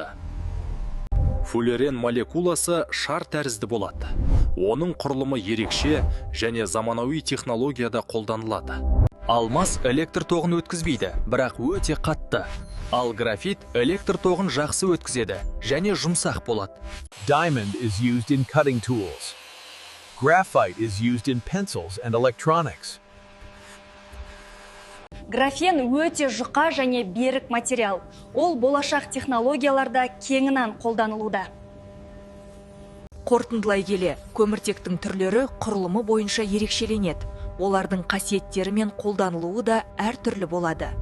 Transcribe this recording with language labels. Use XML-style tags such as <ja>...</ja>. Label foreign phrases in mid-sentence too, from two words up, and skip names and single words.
<kk>Фуллерен молекуласы шар тәрізді болады. Оның құрылымы ерекше және заманауи технологияда қолданылады. Алмаз электр тоғын өткізбейді, бірақ өте қатты. Ал графит электр тоғын жақсы өткізеді және жұмсақ болады.</kk> <en>Diamond is used in cutting tools. Graphite is used in pencils and electronics.</en> <kk>Графен өте жұқа және берік материал. Ол болашақ технологияларда кеңінен қолданылуда. Қорытындылай келе, көміртектің түрлері құрылымы бойынша ерекшеленеді. Олардың қасиеттері мен қолданылуы да әртүрлі болады.</kk>